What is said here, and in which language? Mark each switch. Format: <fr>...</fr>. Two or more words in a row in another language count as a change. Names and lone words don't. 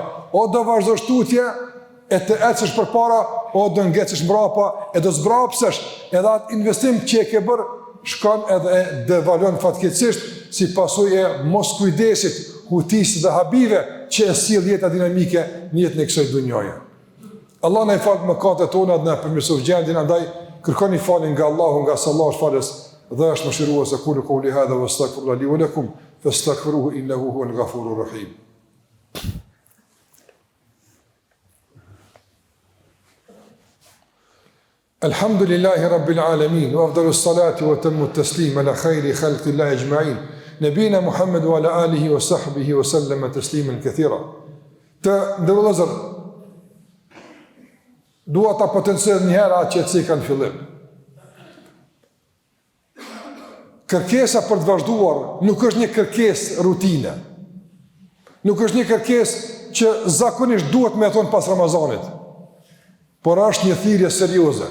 <sq>O do vazhdosh tutje e të ecësh përpara, o do ngjecesh mrapa e do zbrapsesh edhe atë investim që e ke bërë shkon edhe e devalon fatkeqësisht si pasojë e mos kujdesit, hutisë dhe habive që e sjell jeta dinamike në jetën e kësaj dhunjaje. Allah na i fal mëkatet tona dhe na përmirësoj gjendjen, andaj kërkoni falje nga Allahu, nga Allahu është falës dhe është mëshirues.</sq> <ar>أقول قولي هذا وأستغفر الله لي ولكم فاستغفروه إنه هو الغفور الرحيم. الحمد لله رب العالمين وأفضل الصلاة وأتم التسليم على خير خلق الله أجمعين نبينا محمد وعلى آله وصحبه وسلم تسليما كثيرا.</ar> <sq>Të ndërlozër, dua ta potencoj një herë atë që kanë fillim. Kërkesa për të vazhduar nuk është një kërkesë rutine. Nuk është një kërkesë që zakonisht duhet me thonë pas Ramazanit, por është një thirrje serioze.</sq>